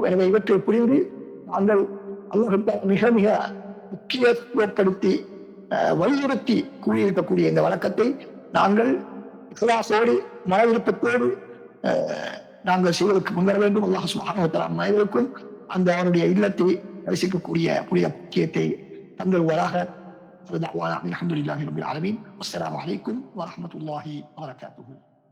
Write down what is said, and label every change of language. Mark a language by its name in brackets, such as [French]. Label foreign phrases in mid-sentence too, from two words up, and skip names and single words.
[Tamil] எனவே இவற்றை புரிந்து நாங்கள் அல்லாஹ் மிக மிக முக்கியத்துவப்படுத்தி வலியுறுத்தி கூறியிருக்கக்கூடிய இந்த வழக்கத்தை நாங்கள் இஹ்லாஸோடு மன விருப்பத்தோடு நாங்கள் செய்வதற்கு முன்வர வேண்டும். [Arabic] الله سبحانه وتعالى [Tamil] அனைவருக்கும் அந்த அவனுடைய இல்லத்தை தரிசிக்கக்கூடிய புனித முக்கியத்தை தந்தருவராக. [Arabic] الحمد لله رب العالمين والسلام عليكم ورحمة الله وبركاته.